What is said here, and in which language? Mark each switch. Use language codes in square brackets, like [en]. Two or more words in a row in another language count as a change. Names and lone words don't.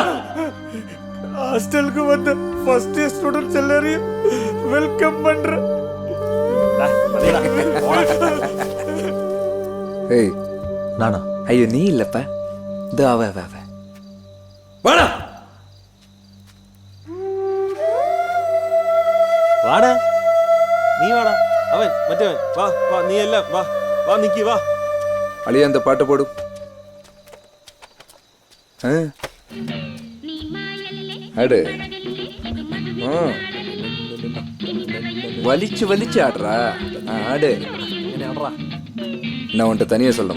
[ta] ஹாஸ்டலுக்கு வந்த ஃபர்ஸ்ட் இயர் ஸ்டூடெண்ட்ஸ் எல்லாரையும் வெல்கம் பண்றேன். ஏய் நானா? ஐயோ நீ இல்லப்பா, இதோ அவ அவ அவ. வாடா. [ml] വാടാ, നീ വാടാ. അവൻ മറ്റവൻ വാ വാ, നീ എല്ലാം വാ വാ, നിക്കി വാ. [ta] அழிய அந்த பாட்டு போடு. அடு. வலிச்சு வலிச்சு ஆடுறா. ஆடு. நான் உன்கிட்ட தனியா சொல்லணுமா?